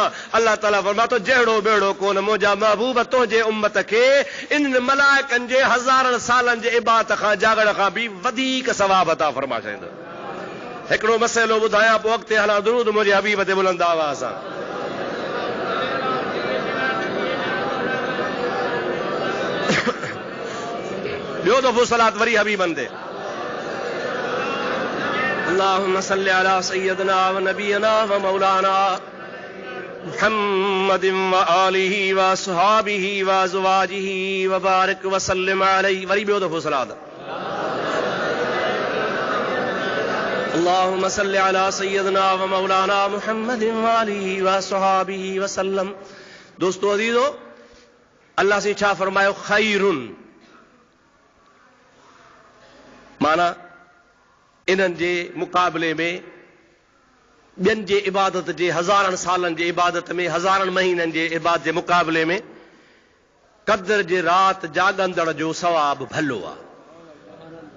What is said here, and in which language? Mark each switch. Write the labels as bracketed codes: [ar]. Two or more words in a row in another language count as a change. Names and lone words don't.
[sd] अल्लाह ताला फरमाए थो जहिड़ो बेड़ो कोन, मुंहिंजा महबूब तुंहिंजे उम्मत खे इन मलाइकनि जे हज़ारनि सालनि जे इबादत खां जागण खां बि वधीक सवाब अता फरमा छॾींदो। हिकिड़ो मसइलो ॿुधायां पोइ अॻिते हलां। दुरूद मुंहिंजे हबीब ते बुलंद आवाज़ सां। ॿियो दफ़ो सलात वरी हबीबनि ते। [ar] اللهم صل على سيدنا و نبينا و مولانا محمد و آله و أصحابه و أزواجه و بارك و سلم عليه. [sd] वरी ॿियो दफ़ो सलात। [ar] اللهم صل على سيدنا و مولانا محمد و آله و أصحابه و سلم. [sd] दोस्तों अज़ीज़ो, अल्लाह से छा फरमायो? खैरुन, माना इन्हनि जे मुक़ाबले में ॿियनि जे इबादत जे हज़ारनि सालनि जे इबादत में, हज़ारनि महीननि जे इबादत जे मुक़ाबले में क़द्र जे रात जाॻंदड़ जो सवाब भलो आहे।